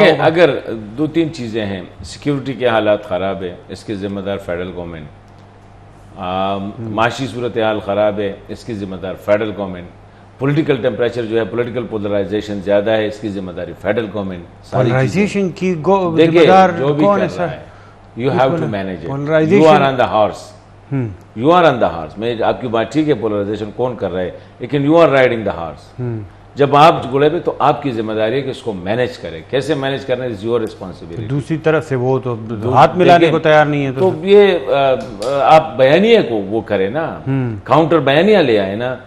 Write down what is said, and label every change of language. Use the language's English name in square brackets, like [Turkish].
[Urdu] دیکھیں اگر 2-3 چیزیں ہیں, سیکیورٹی کے حالات خراب ہے, اس کی ذمہ دار فیڈرل گورنمنٹ. معاشی صورتحال خراب ہے, اس کی ذمہ دار فیڈرل گورنمنٹ. پولیٹیکل ٹیمپریچر جو ہے, پولیٹیکل پولرائزیشن زیادہ ہے, اس کی ذمہ داری فیڈرل گورنمنٹ. پولرائزیشن کی دیکھیں جو بھی کر رہا ہے, [English] You have to manage it. You are on the horse, you are on the horse. [Urdu] میں آپ کی بات ٹھیک ہے, پولرائزیشن کون کر رہا ہے, لیکن [English] You are riding the horse. [Urdu] جب آپ گھوڑے پہ, تو آپ کی ذمہ داری ہے کہ اس کو مینیج کرے. کیسے مینیج کرنا [English] Is your responsibility. [Urdu] دوسری طرف سے وہ تو ہاتھ ملانے کو تیار نہیں ہے. تو یہ آپ بیانیہ کو وہ کرے نا, کاؤنٹر بیانیہ لے آئے نا.